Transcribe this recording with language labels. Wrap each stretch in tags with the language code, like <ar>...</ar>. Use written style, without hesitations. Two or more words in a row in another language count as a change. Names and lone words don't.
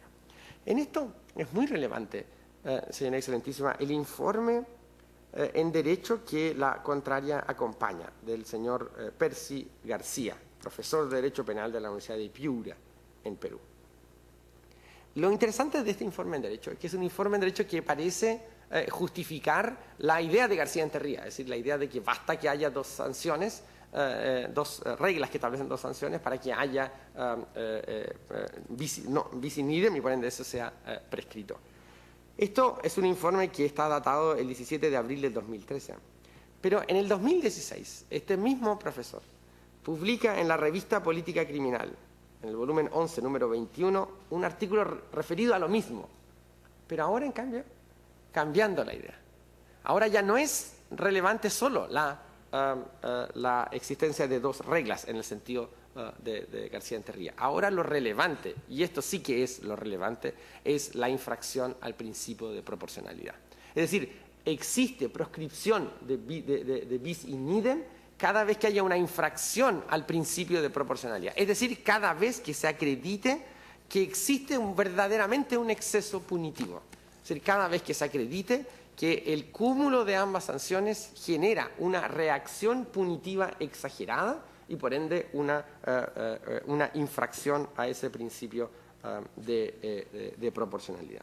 <es>En esto es muy relevante, señora Excelentísima, el informe en Derecho que la contraria acompaña, del señor Percy García, profesor de Derecho Penal de la Universidad de Piura, en Perú. Lo interesante de este informe en Derecho es que es un informe en Derecho que parece justificar la idea de García Enterría, es decir, la idea de que basta que haya dos sanciones, dos reglas que establecen dos sanciones para que haya</es> <la>bis in idem</la> <es>y por ende eso sea prescrito. Esto es un informe que está datado el 17 de abril del 2013, pero en el 2016 este mismo profesor publica en la revista Política Criminal, en el volumen 11, número 21, un artículo referido a lo mismo, pero ahora, en cambio, cambiando la idea. Ahora ya no es relevante solo la existencia de dos reglas en el sentido de García Enterría. Ahora lo relevante, y esto sí que es lo relevante, es la infracción al principio de proporcionalidad. Es decir, existe proscripción de</es> <la>bis in idem</la> <es>cada vez que haya una infracción al principio de proporcionalidad. Es decir, cada vez que se acredite que existe verdaderamente un exceso punitivo. Es decir, cada vez que se acredite que el cúmulo de ambas sanciones genera una reacción punitiva exagerada y por ende una infracción a ese principio de proporcionalidad.</es>